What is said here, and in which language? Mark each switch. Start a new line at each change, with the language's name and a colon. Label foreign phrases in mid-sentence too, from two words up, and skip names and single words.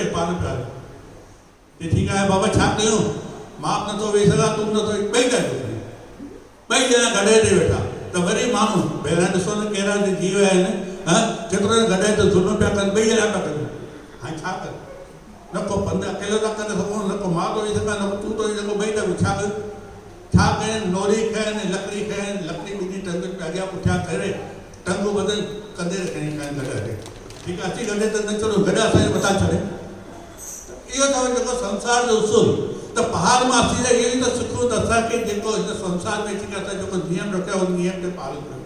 Sindhi: पाण पिया हे ठीकु आहे बाबा छा कयूं मां बि नथो वेही सघां तूं बि नथो ॿई ॻाल्हियूं ॿई ॼणा गॾे ते वेठा त वरी माण्हू पहिरियां ॾिसो न कहिड़ा जीव आहिनि हा केतिरो न गॾे ते ज़ुल्म पिया कनि ॿई ॼणा पिया कनि हाणे छा कर न को पंधु अकेलो था करे सघूं न को मां तो वेही सघां न तूं तो वेही सघो ॿई था छा कनि नोरी खयनि लकड़ी खयनि लकड़ी ॿिन्ही टंगुनि में अॻियां पुठियां करे टंगू बदल कंदे खणी खयनि गॾे ते ठीकु आहे अची गॾे ते न चलो गॾु असांजे मथां छॾे इहो अथव जेको संसार जो उसूल त पहाड़ मां अची करे इहो ई त सिखूं त असांखे जेको हिन संसार में अची करे असां जेको नियम रखियो उन नियम खे पालन